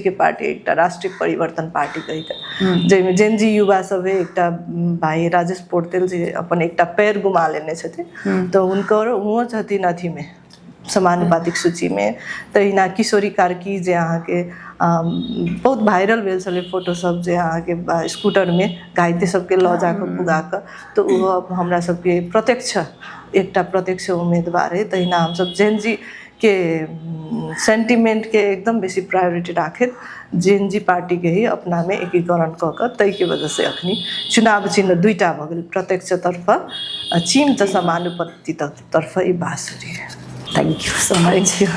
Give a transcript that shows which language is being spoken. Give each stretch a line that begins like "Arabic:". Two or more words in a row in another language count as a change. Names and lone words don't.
Maithili: के पार्टी एकटा राष्ट्रिय परिवर्तन पार्टी कहिके जाहिमे जेनजी युवा सब एकटा भाई राजेश पोर्तेल जी अपन एकटा पैर गुमा लेने छथिन तो हुनकर उहो छथिन अथी में समानुपातिक सूची में तहिना किशोरी कार्की जे अहाँके बहुत वायरल भेल छलै फोटो सब जे अहाँके स्कूटर में घाइते सबके लऽ जाकऽ पुगाकऽ तो ओहो हमरा सबके एकटा प्रत्यक्ष उम्मीदवार है। तहिना हमसब जेनजी के सेंटिमेंट के एकदम बेसी प्रायोरिटी राखैत जेनजी पार्टी के ही अपना में एकीकरण कऽ कऽ ताहिके वजह से अखनी चुनाव चिन्ह दुईटा भऽ गेल, प्रत्यक्ष तर्फ चिन्ह त समानुपातिक तर्फ ई बाँसुरी है।
English: thank you so much.